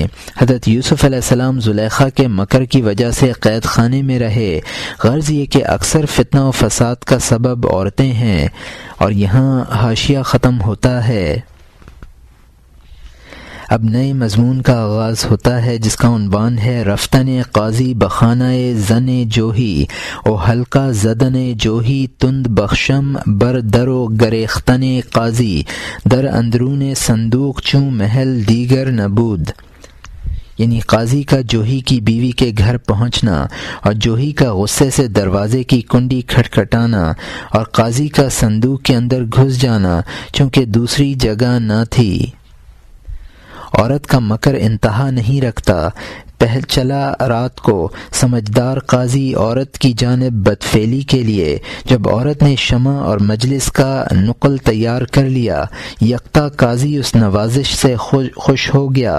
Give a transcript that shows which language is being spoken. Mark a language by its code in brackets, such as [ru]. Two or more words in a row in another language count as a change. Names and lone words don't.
[ur] حضرت یوسف علیہ السلام زلیخا کے مکر کی وجہ سے قید خانے میں رہے۔ غرض یہ کہ اکثر فتنہ و فساد کا سبب عورتیں ہیں۔ اور یہاں حاشیہ ختم ہوتا ہے۔ اب نئے مضمون کا آغاز ہوتا ہے جس کا عنوان ہے [fa] رفتن قاضی بخانہ زن جوہی او حلقہ زدن جوہی تند بخشم بر در و گریختن قاضی در اندرون صندوق چوں محل دیگر نبود۔ [ur] یعنی قاضی کا جوہی کی بیوی کے گھر پہنچنا اور جوہی کا غصے سے دروازے کی کنڈی کھٹکھٹانا اور قاضی کا صندوق کے اندر گھس جانا چونکہ دوسری جگہ نہ تھی۔ عورت کا مکر انتہا نہیں رکھتا۔ پہل چلا رات کو سمجھدار قاضی عورت کی جانب بدفعلی کے لیے جب عورت نے شمع اور مجلس کا نقل تیار کر لیا، یکتا قاضی اس نوازش سے خوش ہو گیا۔